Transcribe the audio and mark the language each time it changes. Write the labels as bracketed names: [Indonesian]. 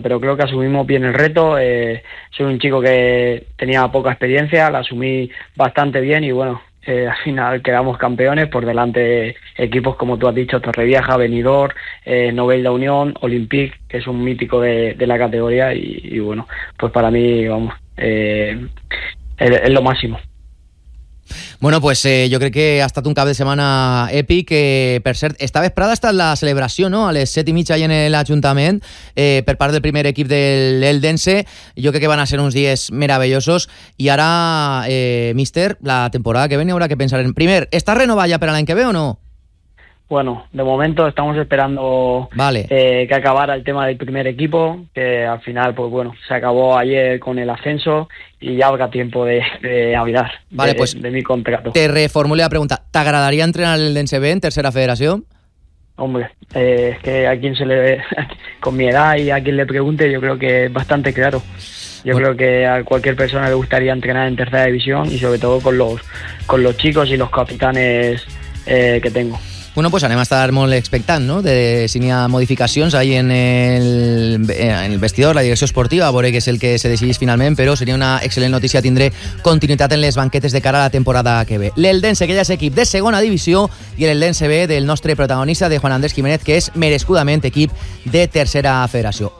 [Spanish] Pero creo que asumimos bien el reto. Soy un chico que tenía poca experiencia, la asumí bastante bien, y bueno, al final quedamos campeones por delante de equipos como tú has dicho, Torrevieja, Benidorm, Novelda Unión, Olympique, que es un mítico de la categoría, y bueno, pues para mí, vamos, es lo máximo. [Catalan] Bueno, pues yo crec que ha estat un cap de setmana èpic, que per cert, esta vesprada ha estat la celebració, no?, a les 7:30 allà en l'Ajuntament, per part del primer equip del Eldense. Jo crec que van a ser uns dies meravellosos, i ara, míster, la temporada que ve, haurà que pensar en... [Spanish] Primer, ¿está renovada ya para el año que ve o no? Bueno, de momento estamos esperando, vale, que acabara el tema del primer equipo, que al final, pues bueno, se acabó ayer con el ascenso y ya habrá tiempo de hablar, vale, de, pues de mi contrato. Te reformulé la pregunta, ¿te agradaría entrenar el Eldense B en tercera federación? Hombre, es que a quien se le ve, con mi edad y a quien le pregunte, yo creo que es bastante claro. Yo creo que a cualquier persona le gustaría entrenar en tercera división, y sobre todo con los chicos y los capitanes que tengo. [Catalan] Bueno, pues anem a estar molt expectant, no?, de si n'hi ha modificacions ahí en el vestidor, la direcció esportiva, a veure què és el que se decidís finalment, però seria una excel·lent notícia tindre continuïtat en les banquetes de cara a la temporada que ve. L'Eldense, que ja és equip de segona divisió, i l'Eldense B del nostre protagonista, de Juan Andrés Jiménez, que és merescudament equip de tercera federació.